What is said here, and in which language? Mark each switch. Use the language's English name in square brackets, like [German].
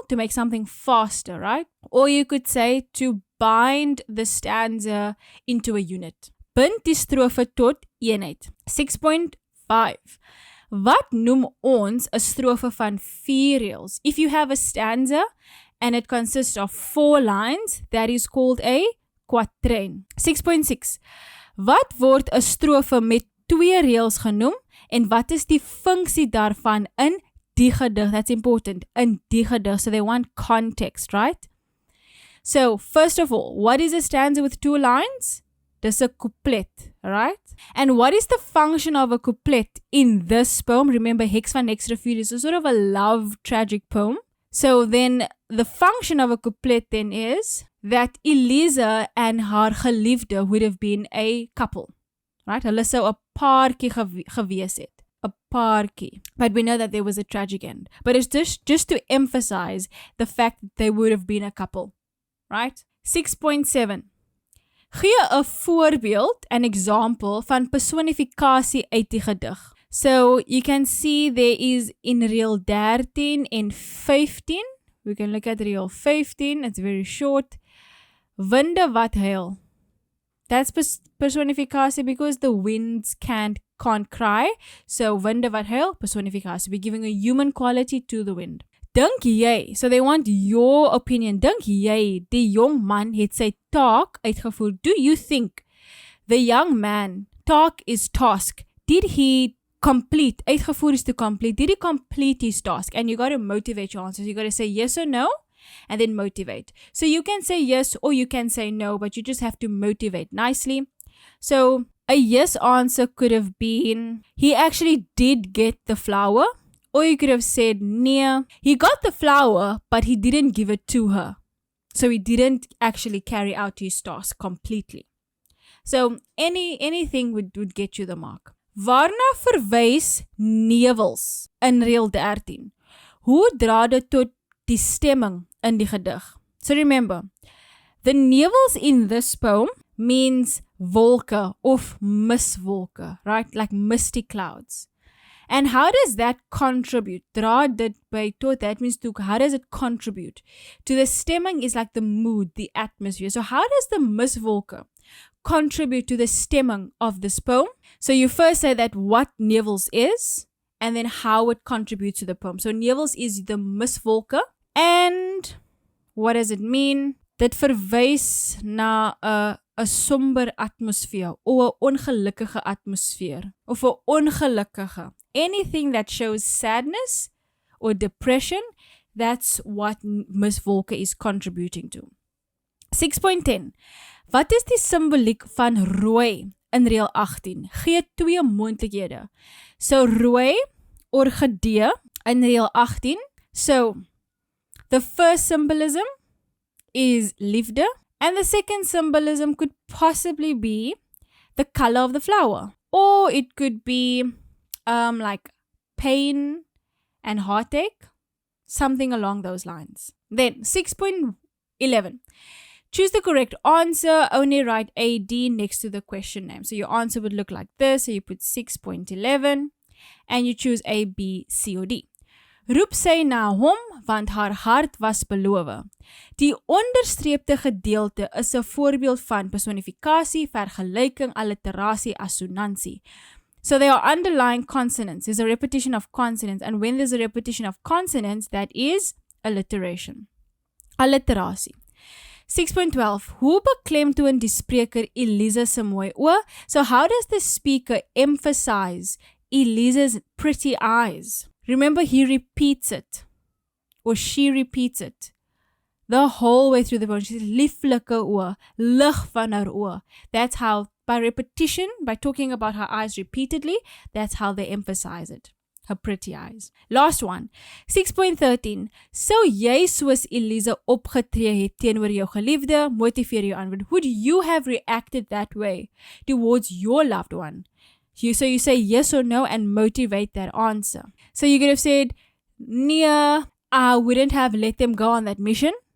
[English] To make something faster, right? Or you could say to bind the stanza into a unit. [Afrikaans] Bind die strofe tot eenheid. 6.5. Wat noem ons 'n strofe van 4 reëls? [English] If you have a stanza and it consists of 4 lines, that is called a quatrain. 6.6. [Afrikaans] Wat word 'n strofe met 2 reëls genoem en wat is die funksie daarvan in die gedig? [English] That's important. [Afrikaans] In die gedig. [English] So they want context, right? So, first of all, what is a stanza with 2 lines? [Afrikaans] Dis 'n couplet, [English] right? And what is the function of a couplet in this poem? Remember, Heks van Hexrivier is a sort of a love tragic poem. So then, the function of a couplet then is that Eliza and [Afrikaans] haar geliefde [English] would have been a couple, right? [Afrikaans] Hulle sou 'n paartjie gewees het. [English] A paartjie. But we know that there was a tragic end. But it's just to emphasize the fact that they would have been a couple, right? 6.7. [Afrikaans] Gee 'n voorbeeld, [English] an example [Afrikaans] van personifikasie uit die gedig. [English] So you can see there is in reël 13 and 15. We can look at reël 15. It's very short. [Afrikaans] Winde wat huil. [English] That's personificatie because the winds can't cry. So [Afrikaans] winde wat huil, [English] personificatie. We're giving a human quality to the wind. [Afrikaans] Dink jy, [English] so they want your opinion. [Afrikaans] Dink jy die jong man het sy taak uitgevoer? [English] Do you think the young man taak is task? Did he complete? Uitgevoer is to complete. Did he complete his task? And you got to motivate your answers. You got to say yes or no. And then motivate. So you can say yes or you can say no, but you just have to motivate nicely. So a yes answer could have been, he actually did get the flower. Or you could have said, nee, he got the flower, but he didn't give it to her. So he didn't actually carry out his task completely. So anything would get you the mark. [Afrikaans] Waarna verwys nevels in reël 13? Hoe dra dit tot die stemming in die gedig? [English] So remember, the nevels in this poem means [Afrikaans] wolke of miswolke, [English] right? Like misty clouds. And how does that contribute? [Afrikaans] Dra dit by tot, [English] that means to, how does it contribute? To the stemming is like the mood, the atmosphere. So how does the miswolke contribute to the stemming of this poem? So you first say that what nevels is, and then how it contributes to the poem. So nevels is the miswolke. And what does it mean? [Afrikaans] Dit verwys na 'n somber atmosfeer of 'n ongelukkige atmosfeer of 'n ongelukkige. [English] Anything that shows sadness or depression, that's what miswolke is contributing to. 6.10. [Afrikaans] Wat is die simboliek van rooi in reël 18? Gee 2 moontlikhede. So rooi, orgidee in reël 18. [English] So the first symbolism is liefde, and the second symbolism could possibly be the color of the flower, or it could be like pain and heartache, something along those lines. Then 6.11. Choose the correct answer. Only write AD next to the question name. So your answer would look like this. So you put 6.11 and you choose A, B, C or D. [Afrikaans] Roep sy na hom, want haar hart was beloof. Die onderstreepte gedeelte is 'n voorbeeld van personifikasie, vergelyking, alliterasie, assonansie. [English] So they are underlying consonants. There's a repetition of consonants, and when there's a repetition of consonants, that is alliteration. Alliterasie. 6.12. [Afrikaans] Hoe beklemtoon die spreker Elisa se mooi oë? [English] So how does the speaker emphasize Elisa's pretty eyes? Remember, he repeats it, or she repeats it, the whole way through the poem. She says, [Afrikaans] lieflike oë, lig van haar oë. [English] That's how, by repetition, by talking about her eyes repeatedly, that's how they emphasize it. Her pretty eyes. Last one. 6.13. [Afrikaans] Sou jy soos Elisa opgetree het teenoor jou geliefde, motiveer jou antwoord. [English] Would you have reacted that way towards your loved one? So you say yes or no and motivate that answer. So you could have said, nee, I wouldn't have let them go on that mission.